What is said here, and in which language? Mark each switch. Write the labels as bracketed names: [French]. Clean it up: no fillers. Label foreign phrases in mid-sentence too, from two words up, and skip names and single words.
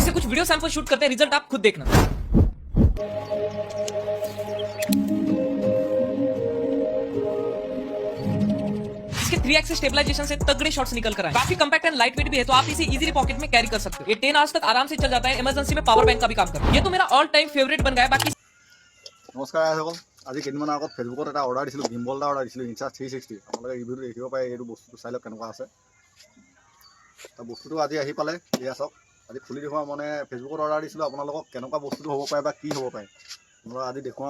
[Hindi] इससे कुछ [English] video sample [Hindi] शूट करते हैं, रिजल्ट आप खुद देखना। इसके 3x स्टेबलाइजेशन से तगड़े शॉट्स निकल कर आए। काफी [English] compact and light weight [Hindi] भी है तो आप इसे इजीली पॉकेट में कैरी कर सकते हो। ये 10 आवर्स तक आराम से चल जाता है, इमरजेंसी में पावर बैंक का भी काम करता है। ये तो मेरा [English] all time favourite [Hindi] बन गया है। बाकी [Assamese] নমস্কাৰ সকল, আজি কেইদিনমানৰ আগত ফেচবুকত এটা অৰ্ডাৰ দিছিলোঁ, গিম্বল এটা অৰ্ডাৰ দিছিলোঁ Insta360। আপোনালোকে ৰিভিউটো দেখিব পাৰে, এইটো বস্তুটো চাই লওক কেনেকুৱা আছে। তো বস্তুটো আজি আহি পালে, এয়া চাওক। আজি খুলি দেখুৱাওঁ, মানে ফেচবুকত অৰ্ডাৰ দিছিলোঁ, আপোনালোকক কেনেকুৱা বস্তুটো হ'ব পাৰে বা কি হ'ব পাৰে আপোনালোকক আজি দেখুৱাওঁ।